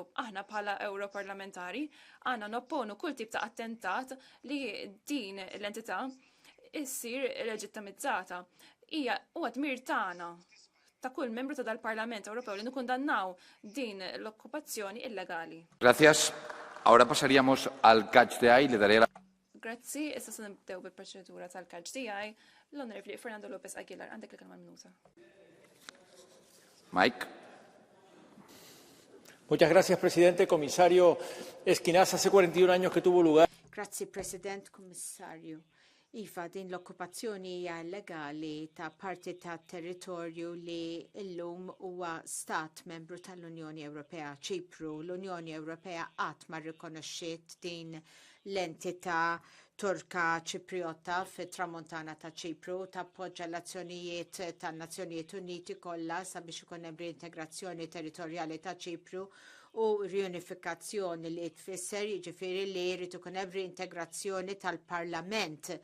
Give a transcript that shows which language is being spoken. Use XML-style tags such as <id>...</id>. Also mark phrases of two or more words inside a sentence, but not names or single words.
<mt>Aħna bħala Europarlamentari għandna nopponu kull tip ta' attentat li din l-entità issir leġittimizzata. Hija huwa dmir tagħna ta' kull membru ta' dal-Parlament Ewropew li nikkundannaw din l-okkupazzjoni illegali.</mt> <es>Gracias. Ahora pasaríamos al</es> <en>catch the eye.</en> <es>Le daré la...</es> <mt>Grazzi, issa se nibdew bil-proċedura tal-</mt> <en>catch the eye.</en> <mt>L-Onorevoli Fernando Lopez Aguilar, għandek l-kelma minuta. Mike.</mt> <es>Muchas gracias, presidente. Comisario Esquinas, hace 41 años que tuvo lugar.</es> <mt>Grazie, President, Kommissarju. Iva, din l-okkupazzjoni hija illegali ta' parti ta' territorju li llum huwa stat membru tal-Unjoni Ewropea, Ċipru. L-Unjoni Ewropea qatt ma rrikonoxxiet din l-entità Turka Ċipriota fit-tramuntana ta' Ċipru tappoġġa l-azzjonijiet tan-Nazzjonijiet Uniti kollha sabiex ikun hemm reintegrazzjoni territorjali ta' Ċipru u riunifikazzjoni li tfisser jiġifieri li jrid ikun hemm reintegrazzjoni tal-Parlament</mt>